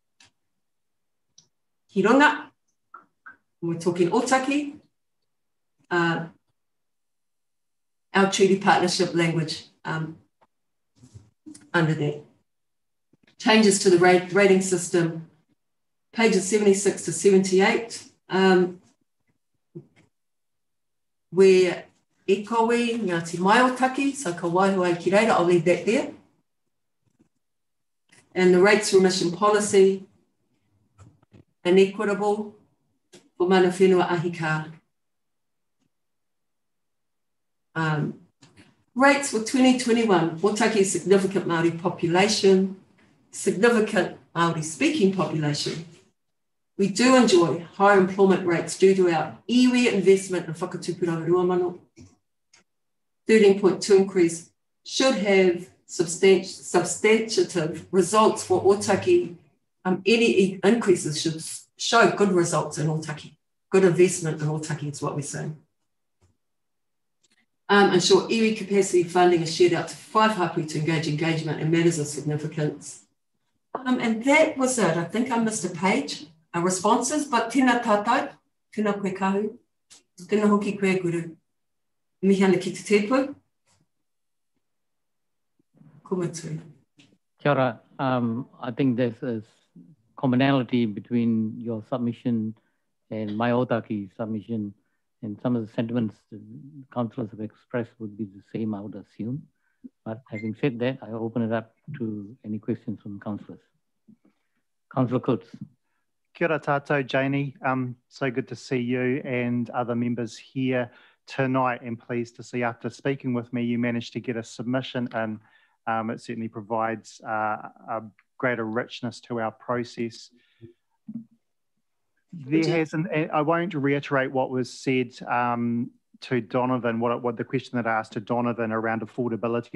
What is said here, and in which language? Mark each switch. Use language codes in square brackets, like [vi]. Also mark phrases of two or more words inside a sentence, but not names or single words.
[mi] Ki runga, [en] we're talking Otaki, our treaty partnership language under that. Changes to the rating system, pages 76 to 78, where [mi] e koe, [en] Ngāti Mai Otaki, so [mi] ka waihoai ki reira, [en] I'll leave that there. And the rates remission policy, and equitable for [mi] mana whenua ahika. [en] Rates for 2021, Otaki significant Māori population, significant Māori speaking population. We do enjoy high employment rates due to our iwi investment in whakatupuranga ruamano. 13.2 increase should have substantive results for Otaki. Any increases should show good results in Otaki. good investment in Otaki is what we're saying. Ensure iwi capacity funding is shared out to 5 hapu to engage engagement and matters of significance. And that was it. I think I missed a page, responses, but [mi] tēnā tātou, tēnā koe kahu, tēnā hoki koe guru. Mihi ana ki te tēpu. Kumatu. Kia ora. [en] I think there's a commonality between your submission and my Otaki submission, and some of the sentiments the councillors have expressed would be the same, I would assume. But having said that, I open it up to any questions from councillors. Councillor Coates. [mi] Kia ora tātou, Janie. [en] So good to see you and other members here tonight, and pleased to see after speaking with me, you managed to get a submission in. It certainly provides a greater richness to our process. I won't reiterate what was said to Donovan, what the question that I asked to Donovan around affordability.